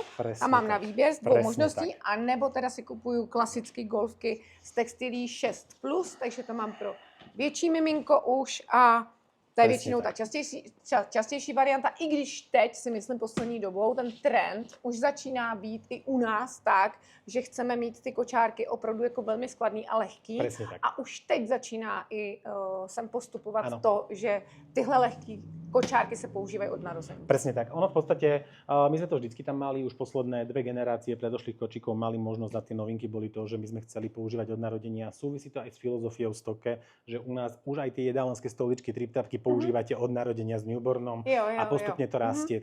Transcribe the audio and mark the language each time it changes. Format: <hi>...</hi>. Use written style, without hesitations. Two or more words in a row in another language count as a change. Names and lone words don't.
<cs>A mám na výběr z 2 možností, a nebo teda si kupuju klasické golfky z textilí 6+, takže to mám pro větší miminko už a to je většinou ta častější varianta, i když teď si myslím poslední dobou ten trend už začíná být i u nás tak, že chceme mít ty kočárky opravdu jako velmi skladný a lehký. A už teď začíná i sem postupovat to, že tyhle lehký kočárky se používají od narození.</cs> <sk>Presne tak. Ono v podstate, my sme to vždycky tam mali, už posledné 2 generácie predošlých kočíkov mali možnosť na tie novinky, boli to, že my sme chceli používať od narodenia. Súvisí to aj s filozofiou stoke, že u nás už aj tie jedálenské stoličky, triptapky používate od narodenia s newbornom a postupne to rastie.</sk>